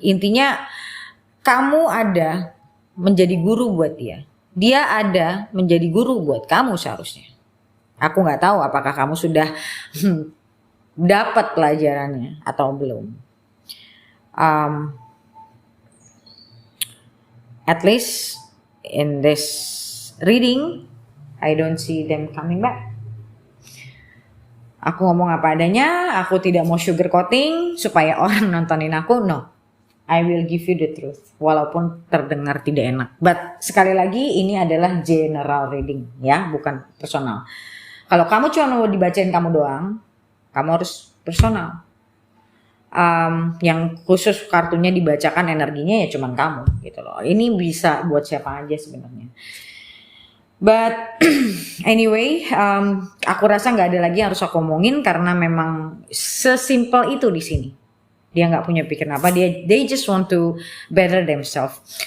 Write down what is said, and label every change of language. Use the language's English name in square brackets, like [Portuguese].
[Indonesian] Intinya kamu ada menjadi guru buat dia. Dia ada menjadi guru buat kamu seharusnya. Aku nggak tahu apakah kamu sudah dapat pelajarannya atau belum. [English] At least in this reading, I don't see them coming back. [Indonesian] Aku ngomong apa adanya, aku tidak mau sugarcoating supaya orang nontonin aku, no. [English] I will give you the truth, [Indonesian] walaupun terdengar tidak enak. But sekali lagi ini adalah general reading ya, bukan personal. Kalau kamu cuma mau dibacain kamu doang, kamu harus personal. yang khusus kartunya dibacakan energinya ya cuman kamu gitu loh. Ini bisa buat siapa aja sebenarnya. [English] But anyway, [Indonesian] aku rasa nggak ada lagi yang harus aku omongin karena memang sesimpel itu di sini. Dia nggak punya pikiran apa, [English] they just want to better themselves.